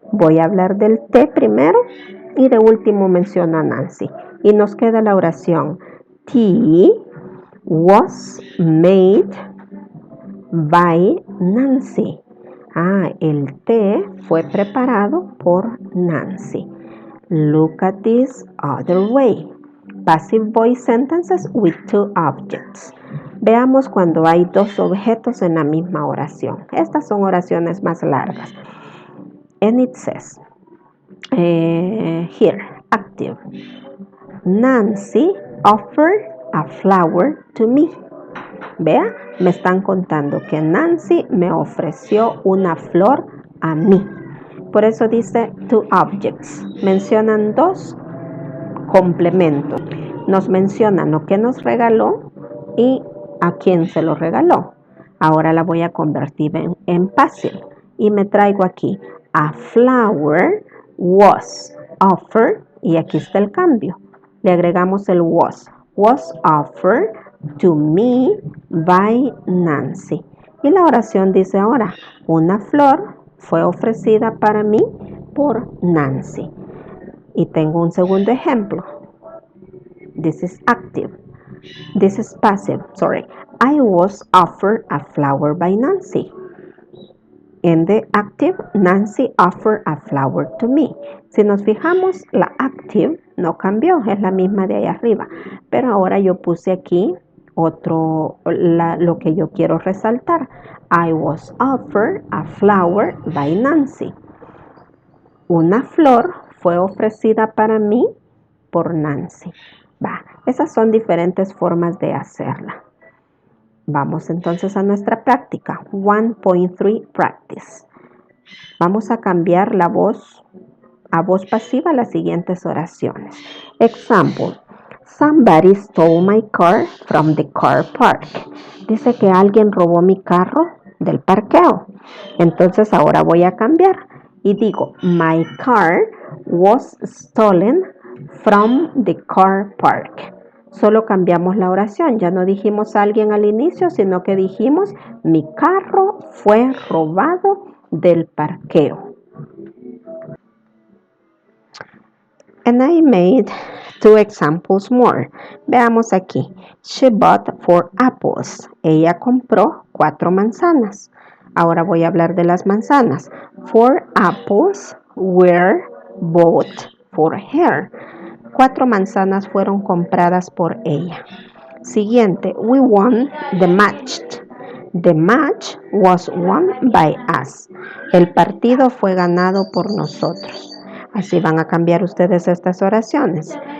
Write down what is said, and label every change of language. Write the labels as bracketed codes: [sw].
[es] Voy a hablar del té primero y de último menciono a Nancy. Y nos queda la oración. [en] Tea was made by Nancy. [es] El té fue preparado por Nancy. [en] Look at this other way. Passive voice sentences with two objects. [es] Veamos cuando hay dos objetos en la misma oración. Estas son oraciones más largas. [en] And it says, here, active. Nancy offered a flower to me. [es] Vea, me están contando que Nancy me ofreció una flor a mí. Por eso dice [en] two objects. [es] Mencionan dos complementos. Nos mencionan lo que nos regaló y a quién se lo regaló. Ahora la voy a convertir en passive. Y me traigo aquí. [en] A flower was offered. [es] Y aquí está el cambio. Le agregamos el was. [en] Was offered to me by Nancy. [es] Y la oración dice ahora, una flor fue ofrecida para mí por Nancy. Y tengo un segundo ejemplo. [en] This is active. This is passive. Sorry. I was offered a flower by Nancy. En the active, Nancy offered a flower to me. [es] Si nos fijamos, la active no cambió, es la misma de ahí arriba. Pero ahora yo puse aquí lo que yo quiero resaltar. [en] I was offered a flower by Nancy. [es] Una flor fue ofrecida para mí por Nancy. Esas son diferentes formas de hacerla. Vamos entonces a nuestra práctica. 1.3 practice. Vamos a cambiar la voz a voz pasiva las siguientes oraciones. [en] Example. Somebody stole my car from the car park. [es] Dice que alguien robó mi carro del parqueo. Entonces ahora voy a cambiar y digo, [en] my car was stolen from the car park. [es] Solo cambiamos la oración. Ya no dijimos a alguien al inicio, sino que dijimos, mi carro fue robado del parqueo. [en] And I made 2 examples more. [es] Veamos aquí. [en] She bought 4 apples. [es] Ella compró 4 manzanas. Ahora voy a hablar de las manzanas. [en] 4 apples were bought for her. [es] 4 manzanas fueron compradas por ella. Siguiente. [en] We won the match. The match was won by us. [es] El partido fue ganado por nosotros. Así van a cambiar ustedes estas oraciones.